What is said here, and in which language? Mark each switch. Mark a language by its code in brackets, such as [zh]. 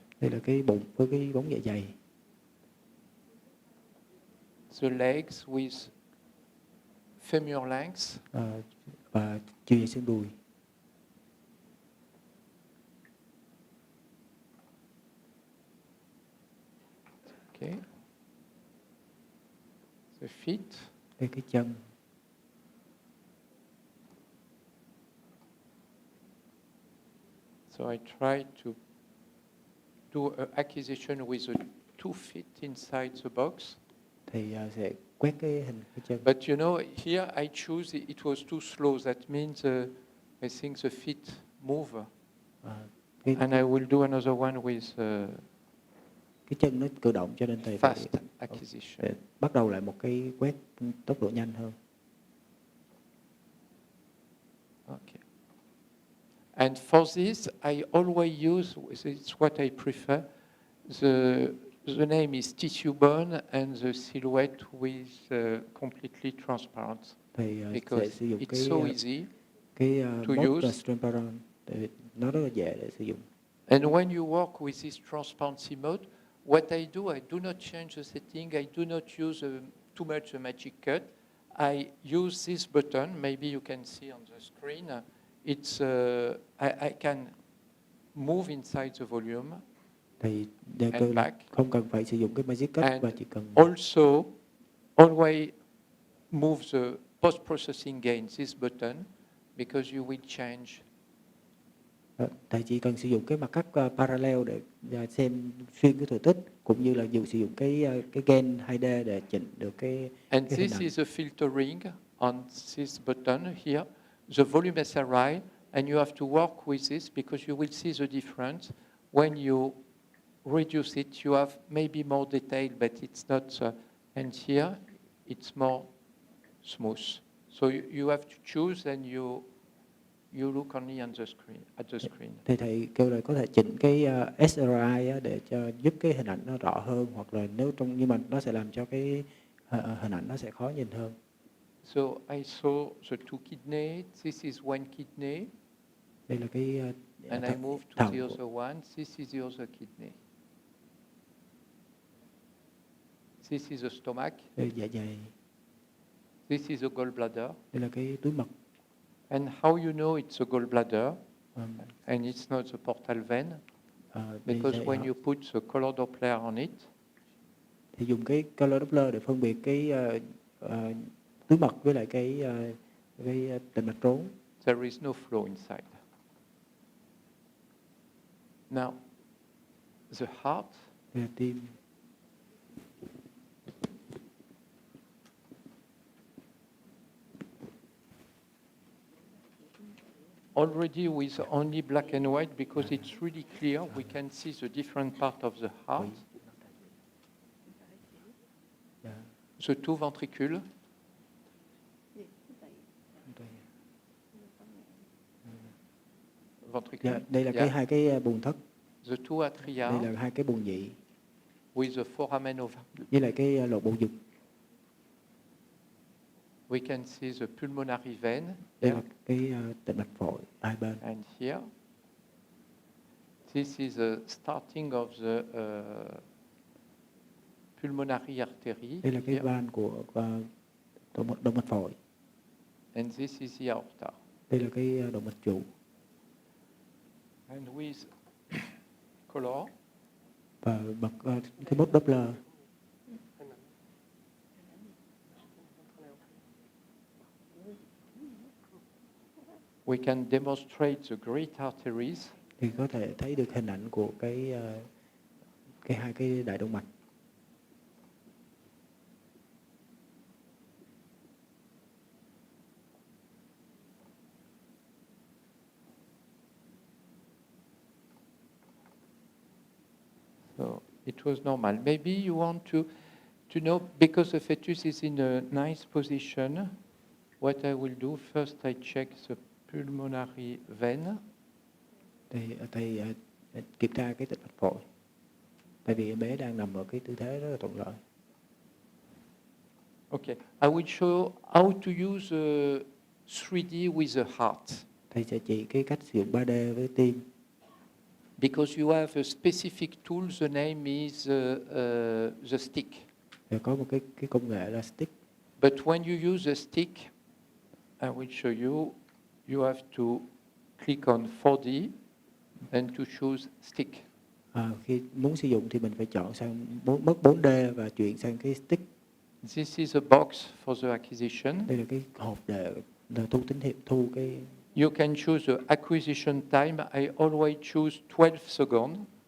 [vi] Đây là cái bụng với cái bóng dạ dày. [en] The legs with femur length. [vi] Và chiều dài xương đùi. [en] Okay. The feet. [vi] Đây cái chân. [en] So I try to do an acquisition with the 2 feet inside the box. [vi] Thì sẽ quét cái hình cái chân. [en] But you know, here I choose it was too slow. That means I think the feet move. And I will do another one with [vi] cái chân nó cử động cho nên thầy phải [en] fast acquisition. [vi] bắt đầu lại một cái quét tốc độ nhanh hơn. [en] Okay. And for this, I always use, it's what I prefer, the name is tissue bone and the silhouette with completely transparent. [vi] Thầy [en] Because [vi] sẽ sử dụng [en] it's so easy to use. [vi] transparent, nó rất là dễ để sử dụng. [en] And when you work with this transparency mode, what I do not change the setting. I do not use too much a magic cut. I use this button. Maybe you can see on the screen. It's I can move inside the volume. [vi] Thì [en] And back. [vi] không cần phải sử dụng cái magic cut [en] And [vi] và chỉ cần [en] also always move the post-processing gain, this button, because you will change. [vi] Thầy chỉ cần sử dụng cái mặt cắt parallel để xem xuyên cái thừa tích, cũng như là sử dụng cái gain 2D để chỉnh được cái [en] And [vi] hình [en] this [vi] ảnh. [en] is a filtering on this button here. The volume SRI, and you have to work with this because you will see the difference. When you reduce it, you have maybe more detail, but it's not. And here, it's more smooth. So you have to choose, and you you look only on the screen, at the screen. [vi] Thì thầy kêu là có thể chỉnh cái SRI á, để cho giúp cái hình ảnh nó rõ hơn, hoặc là nếu trong, nhưng mà nó sẽ làm cho cái hình ảnh nó sẽ khó nhìn hơn. [en] So I saw the two kidney. This is one kidney. [vi] Đây là cái [en] And I move to the other one. This is the other kidney. This is the stomach. [vi] đây dạ dày. [en] This is the gallbladder. [vi] Đây là cái túi mật. [en] And how you know it's a gallbladder and it's not the portal vein? Because when you put the color Doppler on it, [vi] thì dùng cái color Doppler để phân biệt cái túi mật với lại cái tĩnh mạch rốn. [en] there is no flow inside. Now, the heart, [vi] Đây là tim. [en] already with only black and white, because it's really clear, we can see the different part of the heart. The two ventricules, [vi] Đây là cái hai cái buồng thất. [en] the two atria, [vi] Đây là hai cái buồng nhị. [en] with the foramen ovale. [vi] Với lại cái lỗ bầu dục. [en] We can see the pulmonary vein [vi] Đây [en] here [vi] là cái tĩnh mạch phổi hai bên. [en] and here. This is the starting of the pulmonary artery. [vi] Đây là cái [en] Here. [vi] van của động mạch phổi. [en] And this is the aorta. [vi] Đây là cái động mạch chủ. [en] And with color, [vi] Và bật cái bốt Doppler. [en] we can demonstrate the great arteries [vi] Thì có thể thấy được hình ảnh của cái hai cái đại động mạch. [en] So it was normal. Maybe you want to know, because the fetus is in a nice position, what I will do, first I check the pulmonary vein. [vi] Thì thầy kiểm tra cái tĩnh mạch phổi. Tại vì em bé đang nằm ở cái tư thế rất là thuận lợi. [en] Okay, I will show how to use 3D with the heart. [vi] Thầy sẽ chỉ cái cách sử dụng 3D với tim. [en] Because you have a specific tool, the name is the stick. [vi] Thì có một cái công nghệ là stick. [en] But when you use a stick, I will show you, you have to click on 4D and to choose stick. [vi] Khi muốn sử dụng thì mình phải chọn sang mất 4D và chuyển sang cái stick. [en] This is a box for the acquisition. [vi] Đây là cái hộp để thu tín hiệu, thu cái. [en] You can choose the acquisition time. I always choose 12 seconds.